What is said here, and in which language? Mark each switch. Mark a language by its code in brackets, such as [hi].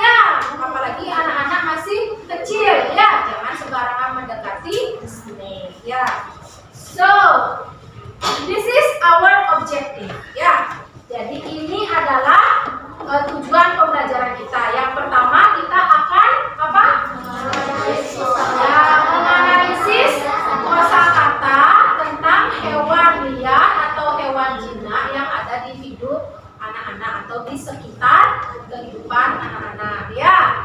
[id] Ya, apalagi anak-anak masih kecil. Ya, jangan sembarangan mendekati snake. [en] Ya, so this is our objective ya. [id] Jadi ini adalah tujuan pembelajaran kita. Yang pertama kita akan apa? Ya, menganalisis kosakata tentang hewan liar atau hewan jinak yang ada di hidup anak-anak atau di sekitar kehidupan anak-anak ya.